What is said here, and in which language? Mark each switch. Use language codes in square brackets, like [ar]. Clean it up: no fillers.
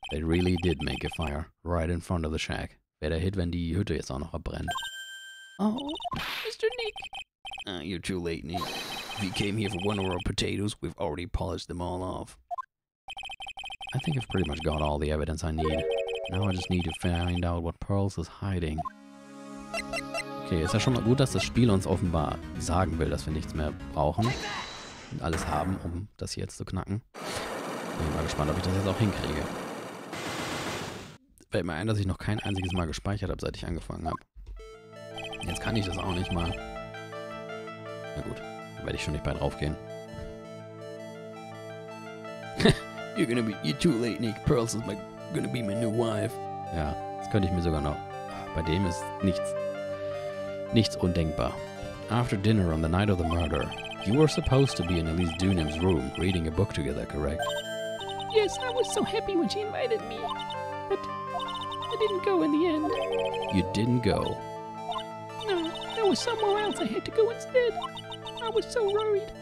[en] They really did make a fire right in front of the shack. [de] Wäre der Hit, wenn die Hütte jetzt auch noch abbrennt. [en] Oh, Mr. Nick. You're too late, Nick. If you came here for one of our potatoes, we've already polished them all off. I think I've pretty much got all the evidence I need. Now I just need to find out what Pearls is hiding. [de] Okay, ist ja schon mal gut, dass das Spiel uns offenbar sagen will, dass wir nichts mehr brauchen. Und alles haben, um das hier jetzt zu knacken. Bin mal gespannt, ob ich das jetzt auch hinkriege. Fällt mir ein, dass ich noch kein einziges Mal gespeichert habe, seit ich angefangen habe. Jetzt kann ich das auch nicht mal. Na gut, da werde ich schon nicht bei drauf gehen. [en] You're too late, Nick. Pearls is gonna be my new wife. [de] Ja, das könnte ich mir sogar noch. Bei dem ist nichts undenkbar. [en] After dinner on the night of the murder, you were supposed to be in Elise Dunham's room reading a book together, correct? Yes, I was so happy when she invited me. But I didn't go in the end. You didn't go. No, there was somewhere else I had to go instead. I was so worried.